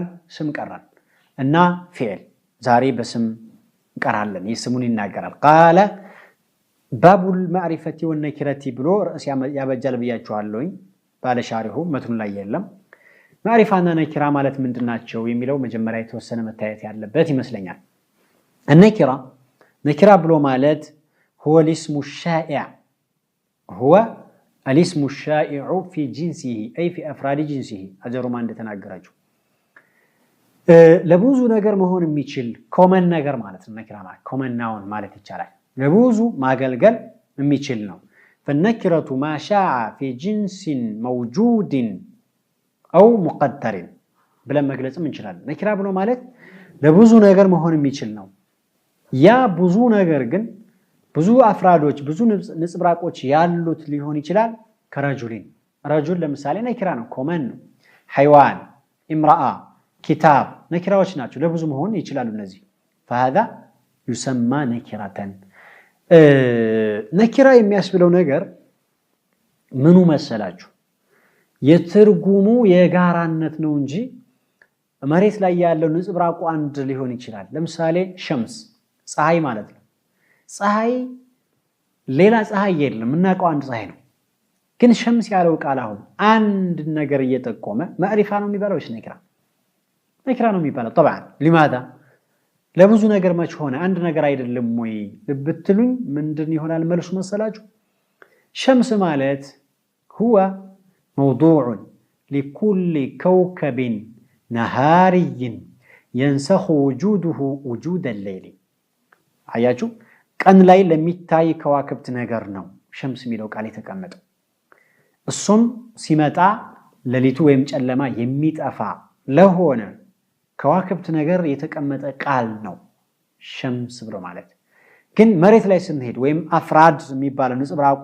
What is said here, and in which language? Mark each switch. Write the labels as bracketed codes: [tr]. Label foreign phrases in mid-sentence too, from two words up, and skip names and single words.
[am] ስም ቀረን እና ፊዕል ዛሬ በስም እንቀራለን። የስሙን ይናገራል። [ar] قال باب المعرفة والنكرة [am] ብሎ ርዕስ ያበጃል ብያችኋለሁኝ። ባለ ሻሪሁ መትኑ ላይ የለም። ማዕሪፋና ነኪራ ማለት ምንድናቸው የሚለው መጀመሪያ የተወሰነ መታየት ያለበት ይመስለኛል። ነኪራ ብሎ ማለት [ar] هو الاسم الشائع هو الاسم الشائع في جنسه أي في أفراد جنسه أجروا ما [am] እንደተናገራችሁ ለብዙ ነገር መሆን የሚችል ኮመን ነገር ማለት ነው። ነኪራ ማለት [en] common noun [am] ማለት ይቻላል። ለብዙ ማገልገል የሚችል ነው። [ar] فالنكرة ما شاع في جنس موجود أو مقدر [am] ብለን መግለጽም እንችላለን። ነኪራ ብሎ ማለት ለብዙ ነገር መሆን የሚችል ነው። ያ ብዙ ነገር ግን ብዙ አፍራዶች ብዙ ንጽብራቆች ያሉት ሊሆን ይችላል። ከረጁሊን ረጁል ለምሳሌ ነኪራ ነው፣ ኮመን ነው። ሐይዋን፣ ኢምራአ፣ ኪታብ ነኪራዎች ናቸው፣ ለብዙ መሆን ይችላሉ እነዚህ። [ar] فهذا يسمى نكرة። [am] ነኪራ የሚያስብለው ነገር ምኑ መሰላችሁ? የትርጉሙ የጋራነት ነው እንጂ መሬት ላይ ያለው ንጽብራቁ አንድ ሊሆን ይችላል። ለምሳሌ ሸምስ ፀሐይ ማለት ነው። ፀሐይ ሌላ ፀሐይ የለም፣ እናውቀው አንድ ፀሐይ ነው። ግን ሸምስ ያለው ቃል አሁን አንድ ነገር እየጠቆመ ማዕሪፋ ነው የሚባለው ወይስ ነኪራ? ነኪራ ነው የሚባለው [ar] طبعا لماذا [am] ለብዙ ነገር መች ሆነ አንድ ነገር አይደለም ወይ ብትሉኝ ምንድን ይሆናል መልሱ መሰላችሁ? ሸምስ ማለት [ar] هو موضوع لكل كوكب نهاري ينسخ وجوده وجود الليل። [am] አያችሁ ቀን ላይ ለሚታይ ከዋክብት ነገር ነው ሸምስ የሚለው ቃል የተቀመጠው። እሱም ሲመጣ ሌሊቱ ወይም ጨለማ የሚጠፋ ለሆነ ከዋክብት ነገር የተቀመጠ ቃል ነው ሸምስ ብሎ ማለት። ግን መሬት ላይ ስንሄድ ወይም አፍራድ የሚባለው ንጽብራቁ